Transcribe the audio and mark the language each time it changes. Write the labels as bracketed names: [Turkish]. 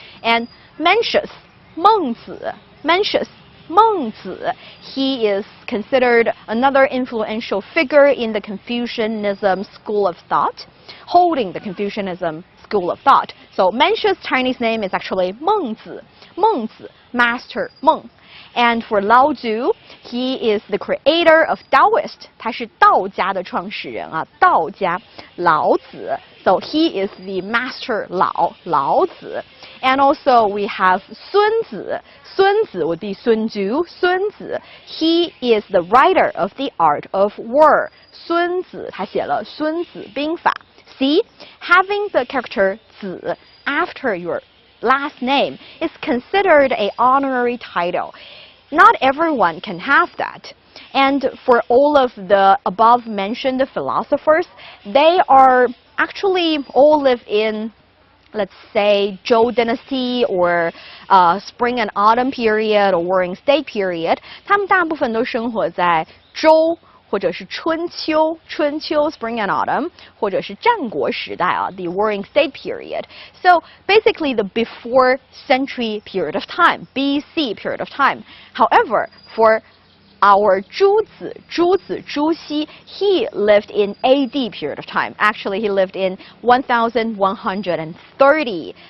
[English] And Mencius, 孟子, Mencius, 孟子, he is considered another influential figure in the Confucianism school of thought, holding the Confucianism school of thought. So Mencius' Chinese name is actually 孟子, 孟子, master 孟. And for Lao Tzu, he is the creator of Taoist. [Chinese] 他是道家的创始人啊，道家老子. [English] So he is the master Lao, 老子. And also we have 孙子. 孙子 would be 孙竹, 孙子. He is the writer of the art of war. [Chinese] 孙子, 他写了孙子兵法. [English] See, having the character 子 after your last name is considered an honorary title. Not everyone can have that. And for all of the above mentioned philosophers, they are actually all live in, let's say, Zhou Dynasty or Spring and Autumn period or Warring State period. [Chinese] 他们大部分都生活在周或者是春秋 [English] Spring and Autumn [Chinese] 或者是战国时代啊 [English] the Warring State period. So basically the before century period of time, BC period of time. However, for our Zhu Xi, he lived in AD period of time. Actually, he lived in 1130.